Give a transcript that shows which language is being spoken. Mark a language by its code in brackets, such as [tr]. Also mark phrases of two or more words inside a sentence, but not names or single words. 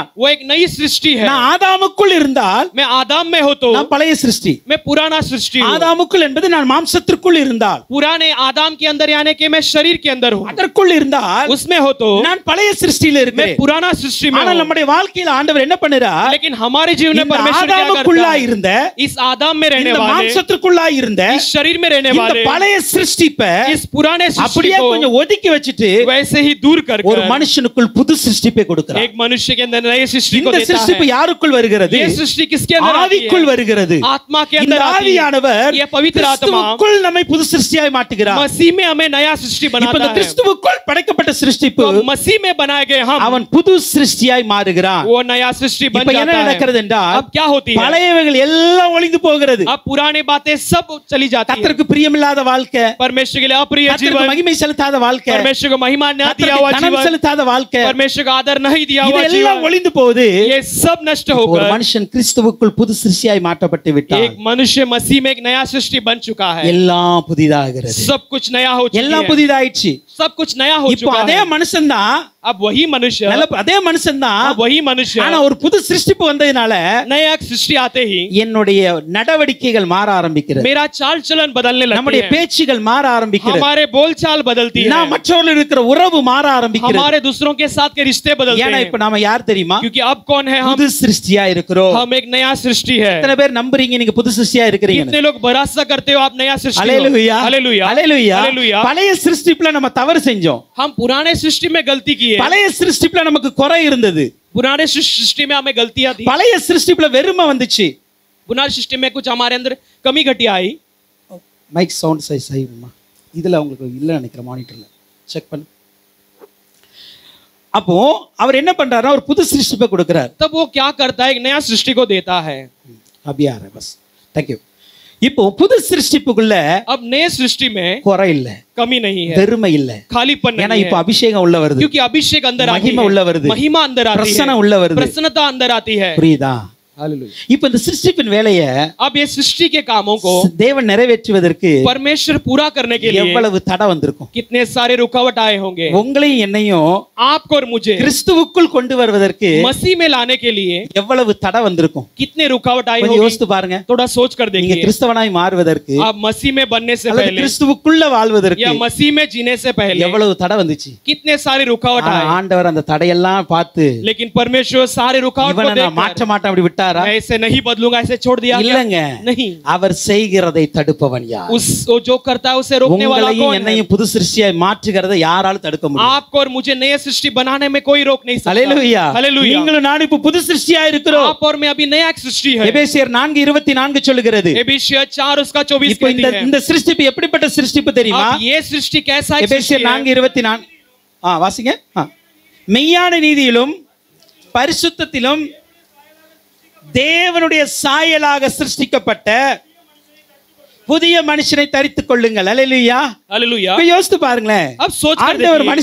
[hi] वो एक नई सृष्टि है। [ta] நான் ஆதாமுக்குள் இருந்தால் [hi] मैं आदम में हो तो [ta] நான் பழைய சிருஷ்டி. [hi] मैं पुराना सृष्टि हूँ। [ta] ஆதாமுக்குள் என்பது நான் மாம்சத்திற்குள் இருந்தால், [hi] पुराने आदम के अंदर यानी कि मैं शरीर के अंदर हूँ। [ta] அதற்குள் இருந்தால் [hi] उसमें हो तो [ta] நான் பழைய சிருஷ்டியில [hi] मैं [ta] இருக்கிறேன். [hi] पुराना सृष्टि में [ta] ஆனால் [hi] हूँ। [ta] நம்முடைய வாழ்க்கையில ஆண்டவர் என்ன பண்ணுறார்? [hi] लेकिन हमारे जीवन में [ta] இந்த [hi] परमेश्वर क्या करता [ta] ஆதாமுக்குள்ளா [hi] है? [ta] இருந்த, [hi] इस आदम में रहने [ta] இந்த [hi] वाले, [ta] மாம்சத்திற்குள்ளா இருந்த [hi] इस शरीर में रहने [ta] இந்த [hi] वाले, [ta] பழைய சிருஷ்டிப்ப [hi] इस पुराने सृष्टि [ta] அப்படியே [hi] को [ta] கொஞ்சம் ஒதுக்கி வச்சிட்டு [hi] वैसे ही दूर कर [ta] ஒரு மனுஷனுக்குள் புது சிருஷ்டிப்பை கொடுக்கிறார். [hi] एक मनुष्य के अंदर नए सृष्टि को [ta] இந்த [hi] देता [ta] சிருஷ்டிப்பு [hi] है। [ta] யாருக்குள் வருகிறது? [hi] ये सृष्टि किसके अंदर आती [ta] ஆவிக்குள் [hi] है? [ta] வருகிறது. [hi] आत्मा के [ta] இந்த [hi] अंदर आती है। [ta] ஆவியானவர் [hi] ये पवित्र आत्मा [ta] கிறிஸ்துவுக்குள் நம்மை புது சிருஷ்டியாய் மாற்றுகிறார். [hi] मसीह में हमें नया सृष्टि [ta] இப்ப [hi] बनाता [ta] இந்த [hi] है। [ta] கிறிஸ்துவுக்குள் படைக்கப்பட்ட சிருஷ்டிப்பு [hi] तो मसीह में बनाए गए हम [ta] அவன் புது சிருஷ்டியாய் மாறுகிறான். [hi] वो नया सृष्टि बन [ta] இப்ப என்ன [hi] जाता [ta] நடக்கிறது [hi] है। [ta] என்றால் [hi] अब क्या होती है? [ta] பழையவைகள் எல்லாம் ஒளிந்து போகிறது. [hi] अब पुरानी बातें सब चली जाती है। [ta] கர்த்தருக்கு பிரியமில்லாத வாழ்க்கை, [hi] परमेश्वर के लिए अप्रिय [ta] கர்த்தருக்கு [hi] जीवन, [ta] மகிமை செலுத்தாத வாழ்க்கை, [hi] परमेश्वर को महिमा न दिया हुआ [ta] கர்த்தருக்கு தனம் [hi] जीवन, [ta] செலுத்தாத வாழ்க்கை, [hi] परमेश्वर का आदर नहीं दिया हुआ [ta] இதெல்லாம் [hi] जीवन, [ta] ஒளிந்து போகுது. [hi] ये सब नष्ट [ta] ஒரு [hi] होकर [ta] மனுஷன் கிறிஸ்துவுக்குள் புது சிருஷ்டியாய் மாற்றப்பட்டு விட்டான். [hi] एक मनुष्य मसीह में एक नया सृष्टि बन चुका है। [ta] எல்லாம் புதிதாகிறது. [hi] सब कुछ नया हो चुका [ta] எல்லாம் [hi] है। [ta] புதிதாயிடுச்சு. [hi] सब कुछ नया हो [ta] இப்போ [hi] चुका [ta] அதே [hi] है। [ta] மனுஷன் தான், [hi] अब वही मनुष्य, [ta] அதே மனுஷன் தான், [hi] अब वही मनुष्य, [ta] ஆனா ஒரு புது சிருஷ்டிப்பு வந்ததுனால [hi] नया सृष्टि आते ही [ta] என்னுடைய நடவடிக்கைகள் மாற ஆரம்பிக்கிறது. [hi] मेरा चाल चलन बदलने लगती [ta] நம்முடைய [hi] है। [ta] பேச்சுகள் மாற ஆரம்பிக்கிறது. [hi] हमारे बोलचाल बदलती है। [ta] நான் மற்றவர்கள் இருக்கிற உறவு மாற ஆரம்பிக்கிறது. [hi] हमारे दूसरों के साथ के रिश्ते बदलते [ta] ஏன்னா [hi] हैं। [ta] இப்ப நாம யார் தெரியுமா? [hi] क्योंकि अब कौन है हम? [ta] புது சிருஷ்டியா இருக்கிறோம். [hi] हम एक नया सृष्टि है। [ta] எத்தனை பேர் நம்புறீங்க நீங்க புது சிருஷ்டியா இருக்கிறீங்க? [hi] कितने लोग भरोसा करते हो आप नया सृष्टि हो? [ta] அல்லேலூயா. [hi] हालेलुया। [ta] அல்லேலூயா. [hi] हालेलुया। [ta] பழைய சிருஷ்டிப்புல நம்ம தவறு செஞ்சோம். [hi] हम पुराने सृष्टि में गलती की है। [ta] பழைய சிருஷ்டிப்புல நமக்கு குறை இருந்தது. [hi] पुराने सृष्टि में हमें गलतियां थी। [ta] பழைய சிருஷ்டிப்புல வெறுமை வந்துச்சு. [hi] पुराने सृष्टि में कुछ हमारे अंदर कमी घटी आई। [en] mic sound [ta] சைஸ் ஆயிடுமா? இதுல உங்களுக்கு இல்ல நினைக்கிற மானிட்டர்ல. செக் பண்ணு. அப்போ அவர் என்ன பண்றாருன்னா ஒரு புது சிருஷ்டிப்பை கொடுக்கிறார். [hi] तब वो क्या करता है, एक नया सृष्टि को देता है. अभी आ रहा है बस, [en] thank you. [ta] இப்போ புது சிருஷ்டிப்புக்குள்ள [hi] अब नए सृष्टि में [ta] குறை இல்ல, [hi] कमी नहीं है, [ta] பெருமை இல்ல, [hi] खालीपन [ta] ஏன்னா [hi] नहीं [ta] இப்போ [hi] है, [ta] அபிஷேகம் உள்ள வருது, [hi] क्योंकि अभिषेक अंदर आती [ta] महिमा उள்ள வருது, [hi] है, महिमा अंदर आती है, [ta] பிரசன்னம் உள்ள வருது, [hi] प्रसन्नता अंदर आती है. [ta] புரியுதா? [hi] हालेलुया. [ta] இப்போ இந்த சிருஷ்டிப்பின் வேலையை [hi] अब ये सृष्टि के कामों को [ta] தேவன் நிறைவேற்றுவதற்கு [hi] परमेश्वर पूरा करने के लिए [ta] எவ்வளவு தடை வந்திருக்கும். [hi] कितने सारे रुकावट आए होंगे. [ta] உங்களையும் என்னையும் [hi] आपको और मुझे [ta] கிறிஸ்துவுக்குள் கொண்டு வருவதற்கு [hi] मसीह में लाने के लिए [ta] எவ்வளவு தடை வந்திருக்கும். [hi] कितने रुकावट आई [ta] கொஞ்சம் [hi] होगी. [ta] யோசித்து பாருங்க. [hi] थोड़ा सोच कर [ta] நீங்க [hi] देखिए. [ta] கிறிஸ்தவனாய் மாறுவதற்கு [hi] आप मसीह में बनने से [ta] அல்லது [hi] पहले [ta] கிறிஸ்துவுக்குள்ள வாழ்வதற்கு [hi] या मसीह में जीने से पहले [ta] எவ்வளவு தடை வந்துச்சு. [hi] कितने सारे रुकावट [ta] ஆனா [hi] आए. [ta] ஆண்டவர் அந்த தடையெல்லாம் பார்த்து [hi] लेकिन परमेश्वर सारे रुकावट को [ta] இவனை நான் [hi] देखकर [ta] மாற்ற மாட்டேன் அப்படி விட்டாரா? [hi] मैं इसे नहीं बदलूंगा ऐसे छोड़ दिया क्या? [ta] இல்லங்க, [hi] नहीं. [ta] அவர் செய்கிறதை தடுப்பவன் யார்? [hi] उस वो जो करता है उसे रोकने वाला [ta] உங்களையும் [hi] कौन है? [ta] என்னையும் புது சிருஷ்டியாய் மாற்றுகிறதை யாராலும் தடுக்க முடியும்? [hi] आपको और मुझे नए सृष्टि बनाने में कोई रोक नहीं सकता. [ta] ஹல்லேலூயா. [hi] हालेलुया. [ta] நீங்களும் நானும் இப்ப புது சிருஷ்டியாய் இருக்கிறோம். [hi] आप और मैं अभी नया एक सृष्टि है. [ta] எபேசியர் 4:24 சொல்லுகிறது. [hi] एबेसियर 4 उसका 24 [ta] இப்போ [hi] कहती है. [ta] இந்த சிருஷ்டிப்பு எப்படிப்பட்ட சிருஷ்டிப்பு தெரியுமா? [hi] अब ये सृष्टि कैसा एक [ta] எபேசியர் [hi] सृष्टि है? [ta] 4:24 வாசிங்க. மெய்யான நீதியிலும் பரிசுத்தத்திலும் தேவனுடைய சாயலாக சிருஷ்டிக்கப்பட்ட புதிய மனுஷனை தரித்துக் கொள்ளுங்கள். அல்லேலூயா. [hi] हालेलुया. [ta] இப்ப யோசித்து பாருங்களேன். [hi] अब सोच कर [ta] ஆண்டவர் [hi] देखिए